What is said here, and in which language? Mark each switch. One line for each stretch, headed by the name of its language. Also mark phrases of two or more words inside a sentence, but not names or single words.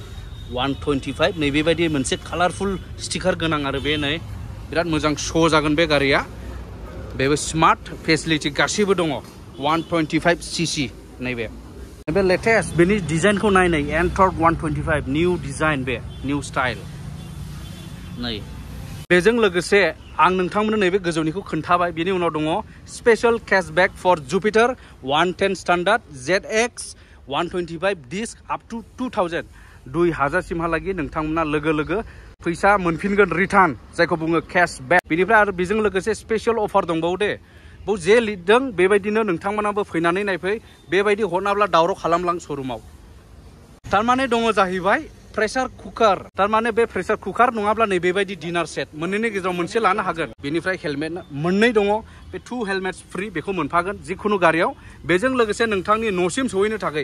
Bodo: 125 नै बेबायदि मोनसे
English: colourful sticker
Bodo: गोनां आरो बे नै बिराद मोजां श' जागोन बे गारिया बेबो
English: smart facility
Bodo: गासिबो दङ 125 सीसी नैबे लेटेस्ट बेनि डिजाइनखौ नाय एनटर्क 125
English: new design
Bodo: बे
English: new style
Bodo: नै बेजों लोगोसे आं नोंथांमोननो नैबे गोजौनिखौ खोन्थाबाय बेनि उनाव दङ
English: special cashback for Jupiter 110 standard ZX 125 disc up to 2000 2000
Bodo: सिमहालागि नोंथांमोना लोगो फैसा मोनफिनगोन रिटार्न जायखौ बुङो केशबेक बेनिफ्राय आरो बेजों लोगोसे
English: special offer
Bodo: दंबावो दे बेयाव जे लिरदों बेबायदिनो नोंथांमोनाबो फैनानै नायफै बेबायदि हरनाब्ला दावराव खालामलां शोरूमाव थारमाने दङ जाहैबाय
English: pressure cooker
Bodo: तारमाने बे
English: pressure cooker
Bodo: नङाब्ला नै बेबायदि
English: dinner set
Bodo: मोननैनि गेजेराव मोनसे लानो हागोन बेनिफ्राय हेलमेट मोननै दङ बे
English: 2 helmets free
Bodo: बेखौ मोनफागोन जिखुनु गारियाव बेजों लोगोसे नोंथांनि न'सिम सहैनो थाखाय